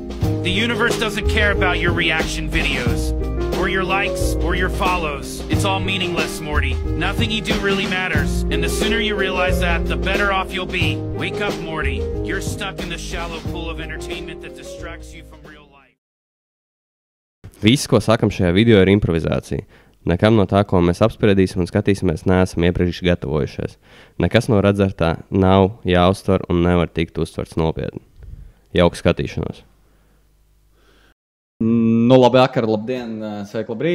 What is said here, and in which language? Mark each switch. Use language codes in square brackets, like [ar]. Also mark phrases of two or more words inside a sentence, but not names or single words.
[en] The universe doesn't care about your reaction videos, or your likes, or your follows. It's all meaningless, Morty. Nothing you do really matters. And the sooner you realize that, the better off you'll be. Wake up, Morty. You're stuck in the shallow pool of entertainment that distracts you from real life. [lv] Viss, ko sakam šajā video, ir improvizācija. Nekam no tā, ko mēs apspriedīsim un skatīsimies, neesam iepriekš gatavojušies. Nekas no redzētā nav jāuztver un nevar tikt uztverts nopietni. Jauka skatīšanos. Nu, labi vakar, labdien, sveiki, labrīt.